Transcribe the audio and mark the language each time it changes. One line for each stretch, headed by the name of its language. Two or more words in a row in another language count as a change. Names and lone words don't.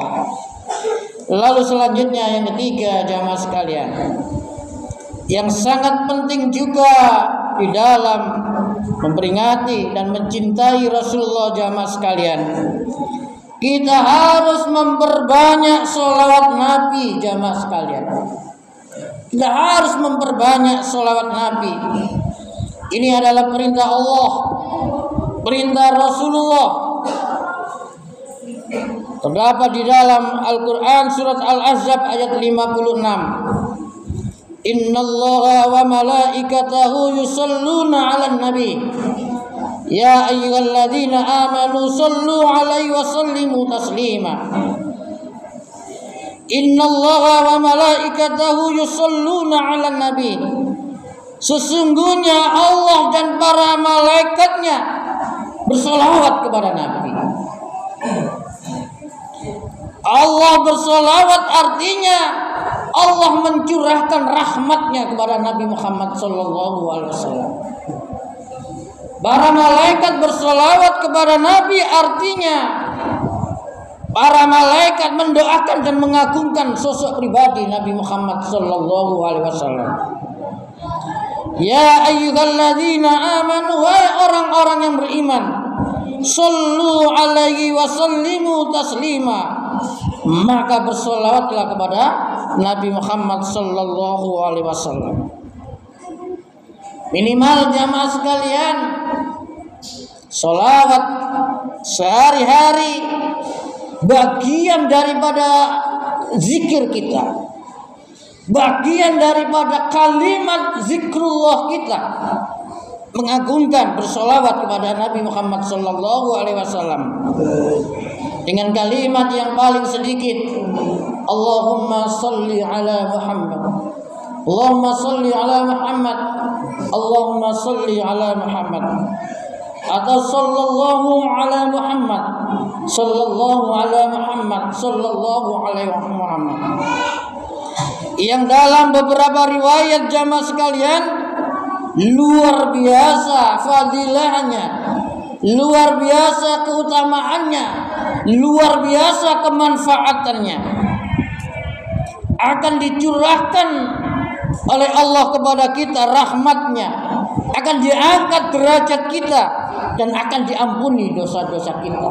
Indonesian: Lalu selanjutnya yang ketiga jamaah sekalian, yang sangat penting juga di dalam memperingati dan mencintai Rasulullah jamaah sekalian, kita harus memperbanyak sholawat Nabi jamaah sekalian. Kita harus memperbanyak sholawat Nabi. Ini adalah perintah Allah, perintah Rasulullah. Terdapat di dalam Al-Quran surat Al-Ahzab ayat 56.
Arabic: إن الله وملائكته يصلون على النبي. يا أيها الذين آمنوا صلوا عليه وسلموا تسليما. إن الله وملائكته يصلون على النبي.
Indonesian: Sesungguhnya Allah dan para malaikatnya bersolawat kepada Nabi. Allah bersolawat artinya Allah mencurahkan rahmatnya kepada Nabi Muhammad
Arabic: صلى الله عليه وسلم.
Indonesian: Para malaikat bersolawat kepada Nabi artinya para malaikat mendoakan dan mengagungkan sosok pribadi Nabi Muhammad
Arabic: صلى الله عليه وسلم. يا أيها الذين آمنوا,
Indonesian: wahai orang-orang yang beriman,
Arabic: صلوا عليه وسلموا تسليما,
Indonesian: maka bersolawatlah kepada Nabi Muhammad
Arabic: صلى الله عليه وسلم.
Indonesian: Minimal jamaah sekalian, solawat sehari-hari bagian daripada zikir kita, bagian daripada kalimat zikrullah kita, mengagungkan bersolawat kepada Nabi Muhammad
Arabic: صلى الله عليه وسلم
Indonesian: dengan kalimat yang paling sedikit,
Arabic: اللهم صل على محمد اللهم صل على محمد اللهم صل على محمد, atau صلى الله على محمد صلى الله على محمد صلى الله عليه محمد.
Indonesian: Yang dalam beberapa riwayat jamaah sekalian luar biasa fadilahnya, luar biasa keutamaannya, luar biasa kemanfaatannya, akan dicurahkan oleh Allah kepada kita rahmatnya, akan diangkat derajat kita dan akan diampuni dosa-dosa kita.